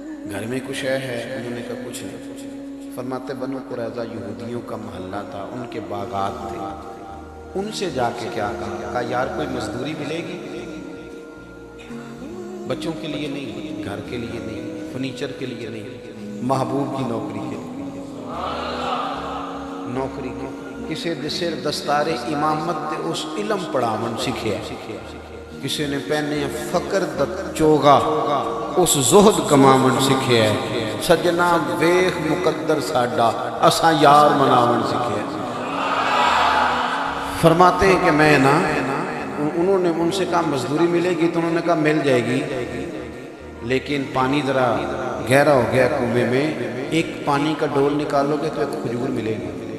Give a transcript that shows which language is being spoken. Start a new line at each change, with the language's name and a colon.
Urdu: گھر میں کچھ ہے؟ انہوں نے کہا کچھ نہیں. فرماتے بنو قریظہ یہودیوں کا محلہ تھا، ان کے باغات تھے. ان سے جا کے کیا کہا یار کوئی مزدوری ملے گی؟ بچوں کے لیے نہیں، گھر کے لیے نہیں، فرنیچر کے لیے نہیں، محبوب کی نوکری کے لیے.
Punjabi: نوکری کسے دسر دستار امامت تے اس علم پڑھاون سکھیا. کسی نے پہنے فقر چوگا اس زہد کماون سکھیا. سجنا ویخ مقدر ساڈا اساں یار مناون سکھیا.
Urdu: فرماتے ہیں کہ میں نا انہوں نے ان سے کہا مزدوری ملے گی تو انہوں نے کہا مل جائے گی، لیکن پانی ذرا گہرا ہو گیا کنویں میں، ایک پانی کا ڈول نکالو گے تو ایک کھجور ملے گی.